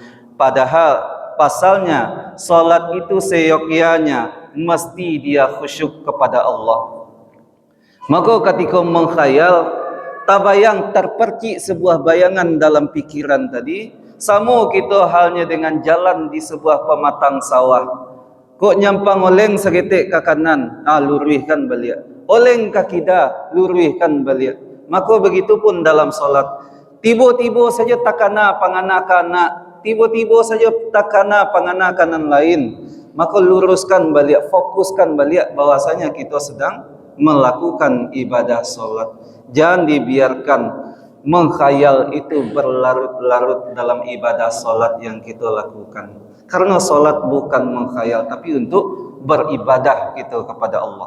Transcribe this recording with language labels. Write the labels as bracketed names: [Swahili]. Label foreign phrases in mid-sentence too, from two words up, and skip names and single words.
[Indonesian] Padahal pasalnya salat itu seyogyanya mesti dia khusyuk kepada Allah. Maka ketika mengkhayal, tabayang terpercik sebuah bayangan dalam pikiran tadi, sama kita halnya dengan jalan di sebuah pematang sawah. [Minangkabau] Kok nyampang oleng segetik ke kanan, lurihkan balik. Oleng ke kiri, lurihkan balik. [Indonesian] Maka begitu pun dalam salat. [Minangkabau] Tiba-tiba saja takana pangana-kana, tiba-tiba saja takana pangana-kanan lain. [Indonesian] Maka luruskan balik, fokuskan balik bahwasanya kita sedang melakukan ibadah solat. Jangan dibiarkan mengkhayal itu berlarut-larut dalam ibadah solat yang kita lakukan. Karena solat bukan mengkhayal, tapi untuk beribadah kita kepada Allah.